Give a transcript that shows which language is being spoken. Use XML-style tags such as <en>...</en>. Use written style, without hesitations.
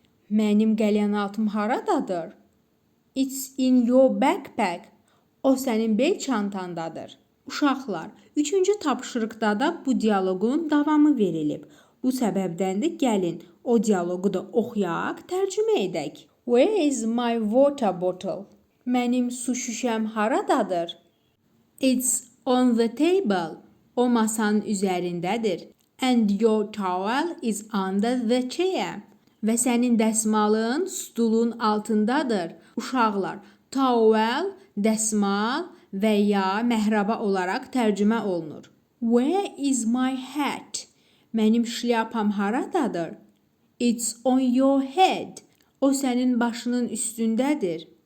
<az>Mənim qəlyanaltım haradadır?</az> <en>It's in your backpack.</en> <az>O sənin bel çantandadır. Uşaqlar, 3-cü tapşırıqda da bu dialoqun davamı verilib. Bu səbəbdən də gəlin o dialoqu da oxuyaq, tərcümə edək.</az> <en>Where is my water bottle?</en> <az>Mənim su şüşəm haradadır?</az> <en>It's on the table.</en> <az>O masanın üzərindədir.</az> <en>And your towel is under the chair.</en> <az>Və sənin dəsmalın stulun altındadır. Uşaqlar, towel, dəsmal və ya məhraba olaraq tərcümə olunur.</az> <en>Where is my hat?</en> <az>Mənim şlyapam haradadır?</az> <en>It's on your head.</en> <az>O sənin başının üstündədir.</az>